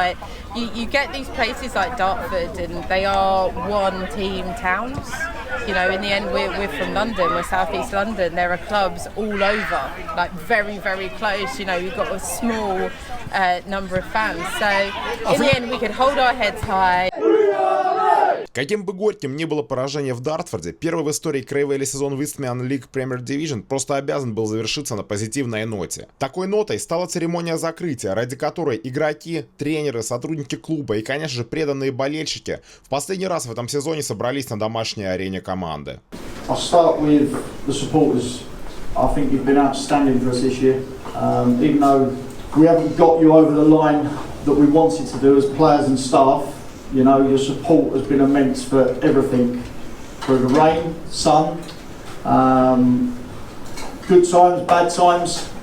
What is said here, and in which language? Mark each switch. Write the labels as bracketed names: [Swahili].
[English] Like you get these places like Dartford, and they are one-team towns. You know, in the end, we're from London, we're South East London. There are clubs all over, like very, very close. You know, you've got a small number of fans. So in the end, we could hold our heads high. [Russian] Каким бы горьким ни было поражение в Дартфорде, первый в истории Cray Valley сезон в Eastman League Premier Division просто обязан был завершиться на позитивной ноте. Такой нотой стала церемония закрытия, ради которой игроки, тренеры, сотрудники клуба и, конечно же, преданные болельщики в последний раз в этом сезоне собрались на домашней арене команды. [English] I'll start with the supporters. I think you've been outstanding for us this year. Even though we haven't got you over the line that we wanted to do as players and staff, you know, your support has been immense for everything, through the rain, sun, good times, bad times.